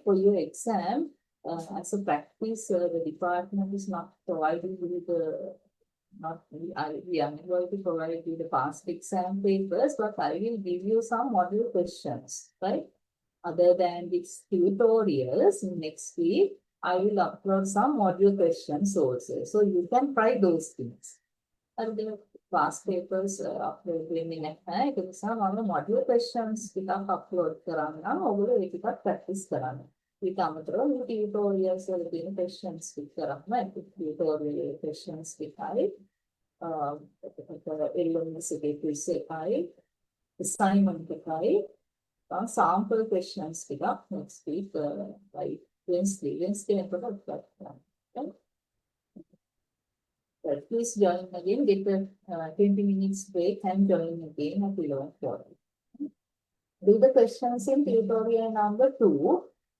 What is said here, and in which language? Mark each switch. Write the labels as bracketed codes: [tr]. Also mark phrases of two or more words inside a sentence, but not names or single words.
[en] For your exam, as a practice, the department is not providing you we are not going to provide you the past exam papers, but I will give you some model questions, right? Other than these tutorials, next week, I will upload some module questions also. So you can try those things. And the past papers upload [si] වෙන්නේ නැහැ. ඒක නිසා මම [en] module questions [si] ටිකක් upload කරන්නම්. ඔයගොල්ලෝ ඒක ටිකක් practice කරන්න. ඊට අමතරව මේ tutorials වල තියෙන questions ටික කරන්න. [en] tutorial questions [si] ටිකයි LMS එකේ quiz එකයි assignment එකයි [en] sample questions [si] ටිකක් [en] next week by Wednesday [si] වෙනකොට කරන්න. [en] Okay? But please join again, get a 20 minutes break and join again at 11:40. Do the questions in tutorial number 2.